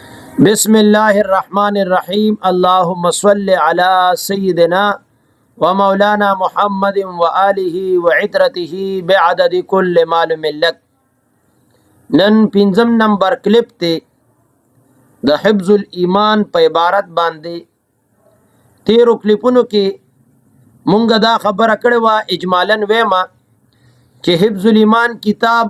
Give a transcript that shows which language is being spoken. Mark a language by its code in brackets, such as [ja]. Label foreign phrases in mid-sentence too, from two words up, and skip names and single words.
[ar] بسم اللہ الرحمن الرحیم اللہم صلی علی سیدنا و مولانا محمد و آلہ و عطرتہ بعدد کل معلوم لک. [ps] نن پنځم نمبر کلپ تے د حفظ الایمان په عبارت باندې تیرو کلپونو کې مونږ دا خبره کړې وه اجمالاً ویما چې حفظ الایمان کتاب